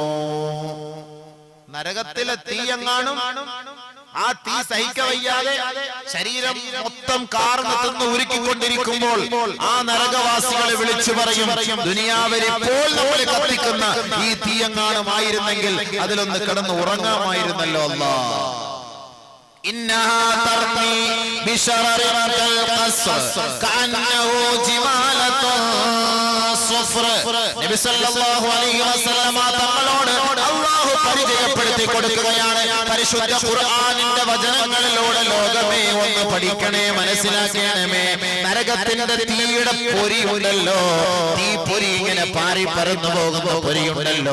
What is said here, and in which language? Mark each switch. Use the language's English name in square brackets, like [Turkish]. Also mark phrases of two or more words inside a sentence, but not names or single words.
[Malayalam] നരകത്തിലെ തീ എങ്ങാനും ആ തീ സഹിക്കവയ്യാതെ ശരീരം മൊത്തം കാർന്ന് തിന്ന് ഉരുക്കിക്കൊണ്ടിരിക്കുമ്പോൾ ആ നരകവാസികളെ വിളിച്ചു പറയും, ദുനിയാവിൽ ഇപ്പോൾ നമ്മൾ കത്തിക്കുന്ന ഈ തീ എങ്ങാനും ആയിരുന്നെങ്കിൽ അതിലൊന്ന് കിടന്ന് ഉറങ്ങാമായിരുന്നല്ലോ അല്ലാഹ്. [Arabic] إنها ترمي بشرر كالقصر كأنه جمالة صفر. [Malayalam] നബി [Arabic] صلى الله عليه وسلم [Malayalam] തങ്ങളോട് അല്ലാഹു പരിചയപ്പെടുത്തി കൊടുക്കുകയാണ്. പരിശുദ്ധ ഖുർആനിന്റെ വചനങ്ങളിലൂടെ ലോകമേ ഒന്ന് പഠിക്കണേ, മനസ്സിലാക്കണമേ. നരകത്തിന്റെ തീയുടെ പൊരിയുണ്ടല്ലോ, തീ പൊരി ഇങ്ങനെ പാറി പറന്നു പോകുന്ന പൊരിയുണ്ടല്ലോ.